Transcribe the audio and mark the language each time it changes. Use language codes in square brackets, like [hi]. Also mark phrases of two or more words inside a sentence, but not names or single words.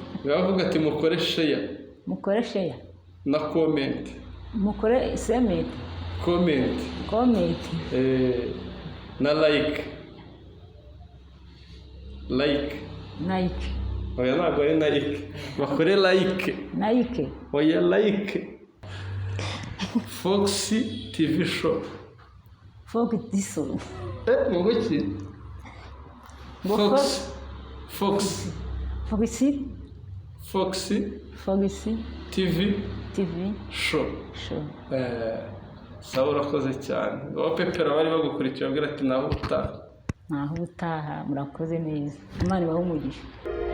[rw] Bavuga ati mukore share. Mukore share. Na comment. Mukore comment. Comment. Comment. Na like. Like. Like. Oya ntabwo ari like. Bakore like. Like. Oya like. [en] Fox TV show. [rw] Fox diso. Muguki? Fox. Fox. Fox. Fox. Fox. TV. TV. Show. Show. Sawa urakoze cyane. Abapepera bari bagukurikira babwira ati naho ubutaha. Naho ubutaha murakoze neza. Imana ibahe umugisha.